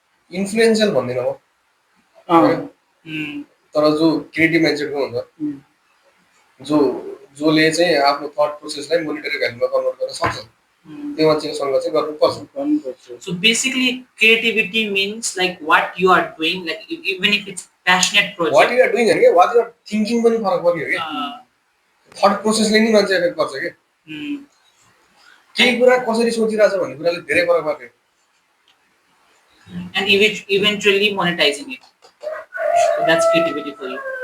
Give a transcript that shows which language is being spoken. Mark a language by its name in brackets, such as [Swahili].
[Nepali] Influential भन्दिनँ म तर जो क्रिएटिभ माइन्डसेटको हुन्छ जसले चाहिँ आफ्नो थट प्रोसेसलाई मोनिटरी भ्यालुमा कन्भर्ट गर्न सक्छ त्यो मान्छेसँग चाहिँ गर्नुपर्छ [English] So basically creativity means like what you are doing, like even if it's passionate project. What you are doing and what you are thinking [Nepali] पनि फरक पर्यो के थट प्रोसेसले नि मान्छे एफेक्ट गर्छ के केही कुरा कसरी सोचिरहेछ भन्ने कुराले धेरै फरक पर्यो [English] and eventually monetizing it. So that's creativity for you.